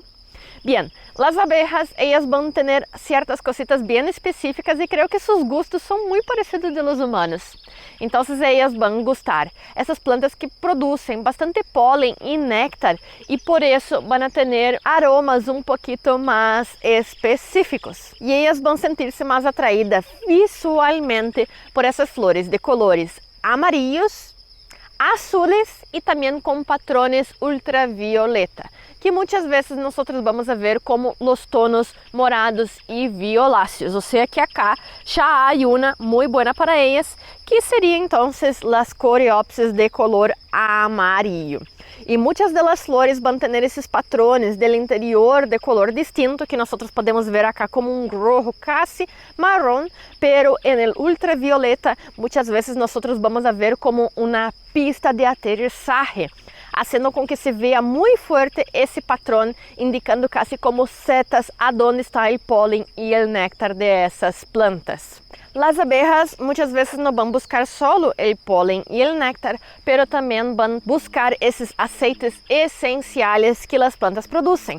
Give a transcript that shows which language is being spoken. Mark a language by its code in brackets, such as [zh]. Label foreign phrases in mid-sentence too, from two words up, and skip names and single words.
[pt] Bem, as abejas, elas vão ter certas cositas bem específicas e creio que seus gostos são muito parecidos dos humanos. Então, elas vão gostar. Essas plantas que produzem bastante pólen e néctar e por isso vão ter aromas um pouquinho mais específicos. E elas vão sentir-se mais atraídas visualmente por essas flores de [es] colores amarillos, azules [pt] e também com patrões ultravioleta, que muitas vezes nós vamos a ver como os [es] tonos morados [pt] e violáceos. Ou seja, que acá já há uma muito boa para elas, que seria então as coreópsis [es] de color amarillo. [pt] E muitas das flores vão ter esses patrões do interior [es] de color distinto, [pt] que nós podemos ver acá como um rojo quase marrom, [es] pero en el ultravioleta [pt] muitas vezes nós vamos a ver como uma [es] pista de aterrizaje, [pt] fazendo com que se veja muito forte esse patrão, indicando quase como setas aonde está o pólen e o néctar de essas plantas. As abejas muitas vezes não vão buscar solo o pólen e o néctar, pero também vão buscar esses aceites essenciais que as plantas produzem.